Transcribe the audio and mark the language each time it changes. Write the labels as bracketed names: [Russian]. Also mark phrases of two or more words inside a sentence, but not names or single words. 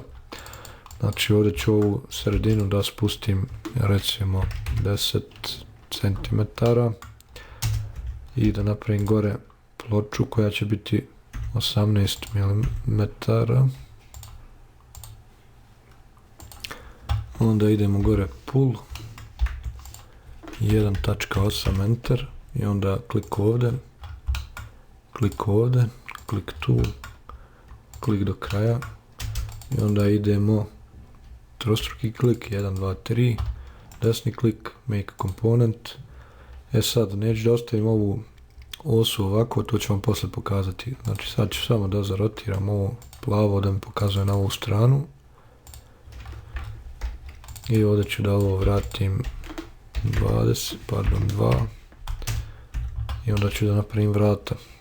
[Serbian] Znači ovdje ću ovu sredinu da spustim recimo 10 cm i da napravim gore ploču koja će biti 18 mm. Onda idemo gore pull 1.8 enter i onda klik ovdje, klik tu, klik do kraja i onda idemo trostruki klik 1, 2, 3, desni klik, [English] make component. [Serbian] Sad neću da ostavim ovu osu ovako, to ću vam poslije pokazati. Znači sad ću samo da zarotiram ovo plavo da mi pokazuje na ovu stranu. I ovdje ću da ovo vratim 2 i onda ću da napravim vrata.